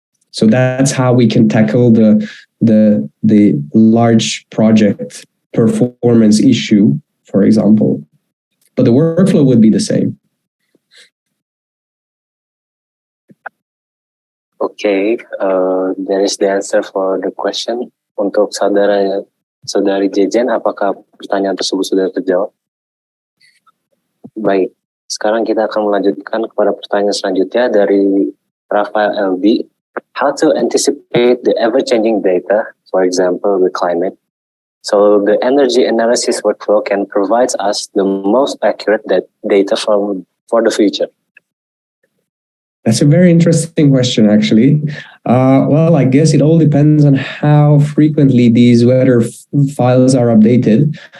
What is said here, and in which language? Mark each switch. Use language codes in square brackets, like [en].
[en] So that's how we can tackle the large project performance issue, for example. But the workflow would be the same. Okay, there is the answer for the question. [id] Untuk saudari Jejen, apakah pertanyaan tersebut sudah terjawab? Baik, sekarang kita akan melanjutkan kepada pertanyaan selanjutnya dari Rafael LB. [en] How to anticipate the ever-changing data, for example, the climate, so the energy analysis workflow can provide us the most accurate data for the future? That's a very interesting question, actually. Well, I guess it all depends on how frequently these weather files are updated.